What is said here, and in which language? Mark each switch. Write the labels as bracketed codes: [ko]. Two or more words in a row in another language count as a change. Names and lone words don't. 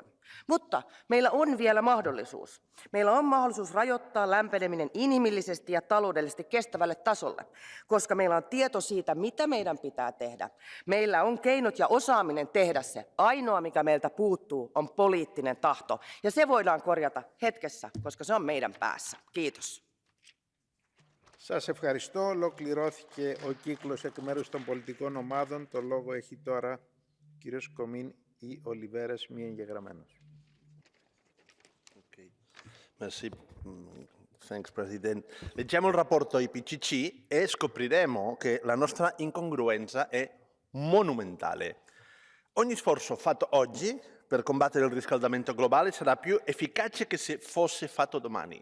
[fi] Mutta meillä on vielä mahdollisuus. Meillä on mahdollisuus rajoittaa lämpeneminen inhimillisesti ja taloudellisesti kestävälle tasolle, koska meillä on tieto siitä, mitä meidän pitää tehdä. Meillä on keinot ja osaaminen tehdä se. Ainoa, mikä meiltä puuttuu, on poliittinen tahto. Ja se voidaan korjata hetkessä, koska se on meidän päässä. Kiitos. [el] Σας ευχαριστώ. Ολοκληρώθηκε ο κύκλος εκ μέρους των πολιτικών ομάδων. Το λόγο έχει τώρα ο κύριος Κομίν ή Ολιβέρας, μη εγγεγραμμένος. [fr] Okay. Merci. [en] Thanks, President. [it] Leggiamo il rapporto IPCC e scopriremo che la nostra incongruenza è monumentale. Ogni sforzo fatto oggi per combattere il riscaldamento globale sarà più efficace che se fosse fatto domani.